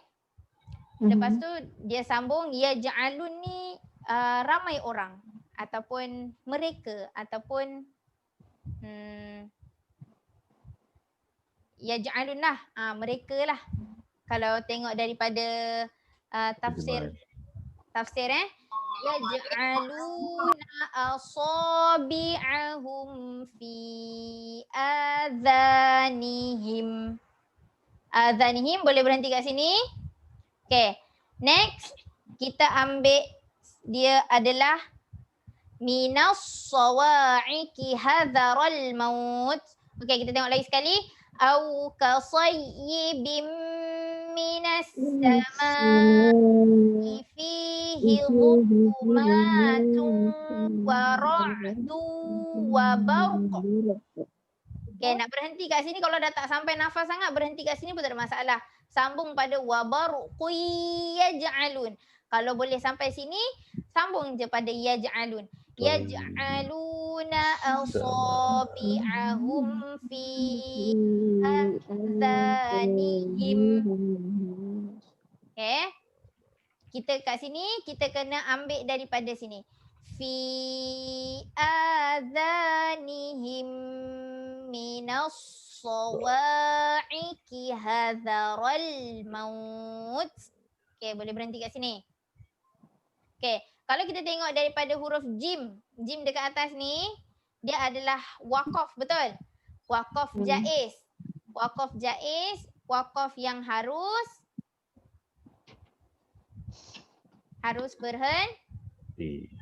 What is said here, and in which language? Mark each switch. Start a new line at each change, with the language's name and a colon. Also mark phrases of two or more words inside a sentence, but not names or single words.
Malay: Lepas tu dia sambung yaj'alun ni ramai orang ataupun mereka ataupun yaj'alun lah, mereka lah. Kalau tengok daripada tafsir
Arabic: يجعلون أصابعهم في آذانهم.
Malay: Adhanihim boleh berhenti kat sini. Okay, next kita ambil dia adalah
Arabic: من الصواعق حذر الموت.
Malay: Okay, kita tengok lagi sekali.
Arabic: أو كصيب من السماء فيه ظلمات ورعد وبرق.
Malay: Okay, nak berhenti kat sini kalau dah tak sampai nafas sangat, berhenti kat sini pun tak ada masalah. Sambung pada
Arabic: وبرق يجعلون.
Malay: Kalau boleh sampai sini, sambung je pada yaj'alun.
Arabic: يجعلون أصابعهم في آذانهم.
Malay: Okay. Kita kat sini, kita kena ambil daripada sini.
Arabic: في آذانهم من الصواعق حذر الموت.
Malay: Okay, boleh berhenti kat sini. Okay, kalau kita tengok daripada huruf jim dekat atas ni, dia adalah waqaf, betul? Waqaf jaiz. Waqaf jaiz, waqaf yang harus berhenti.